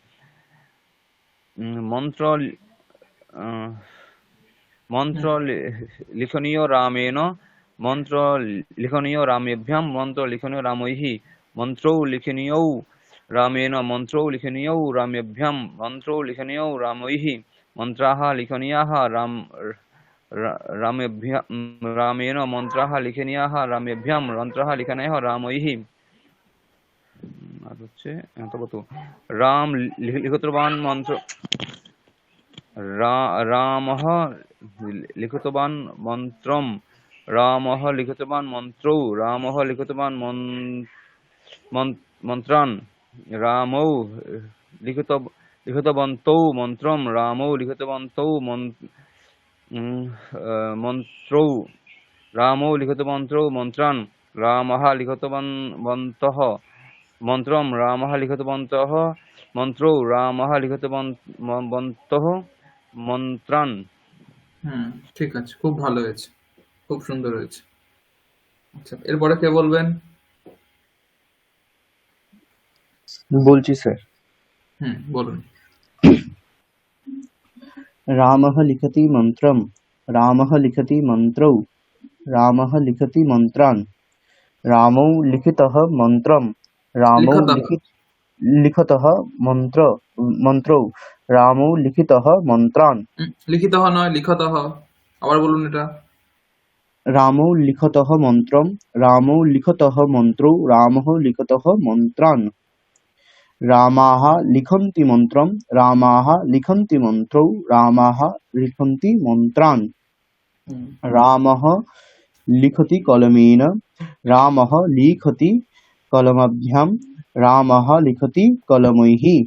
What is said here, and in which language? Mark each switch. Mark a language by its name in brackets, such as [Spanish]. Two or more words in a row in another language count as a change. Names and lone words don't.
[Sanskrit] मन्त्र मन्त्र लिखनीय रामेण मन्त्र लिखनीय रामेभ्यां मन्त्र लिखनीय रामैः मन्त्रौ लिखनीयौ रामेण मन्त्रौ लिखनीयौ रामेभ्यां मन्त्रौ लिखनीयौ रामैः मन्त्राः लिखनीयाः रामेभ्यां रामेण मन्त्राः लिखनीयाः रामेभ्यां मन्त्राः लिखनीयाः रामैः [Bangla] আর হচ্ছে কত [Sanskrit] রাম লিখিতবান মন্ত্র রামः লিখিতবান মন্ত্রম রামः লিখিতবান মন্ত্রৌ রামः লিখিতবান মন্ত্রান রামৌ লিখিতবন্তৌ মন্ত্রম রামৌ লিখিতবন্তৌ মন্ত্রৌ রামৌ লিখিতবন্তৌ মন্ত্রান রামः লিখিতবন্তः মন্ত্রম রামः লিখিতবন্তः মন্ত্রৌ রামः লিখিতবন্তः মন্ত্রান। [Bangla] ঠিক আছে, খুব ভালো হয়েছে, খুব সুন্দর হয়েছে। আচ্ছা, এরপরে কে বলবেন? বলছি স্যার। বলুন। [Sanskrit] রামः লিখতি মন্ত্রম রামः লিখতি মন্ত্রৌ রামः লিখতি মন্ত্রান রামৌ লিখিতः মন্ত্রম রামৌ লিখিতः মন্ত্রৌ রামৌ লিখিতः মন্ত্রান [Bangla] লিখিতঃ নয়, লিখতঃ। আবার বলুন এটা। [Sanskrit] রামৌ লিখতः মন্ত্রম রামৌ লিখতः মন্ত্রৌ রামः লিখতः মন্ত্রান রামাः লিখন্তি মন্ত্রম রামাः লিখন্তি মন্ত্রৌ রামাः লিখন্তি মন্ত্রান রামः লিখতি কলমেন রামः লিখতি কলমাভ্যাম রামः লিখতি কলমैः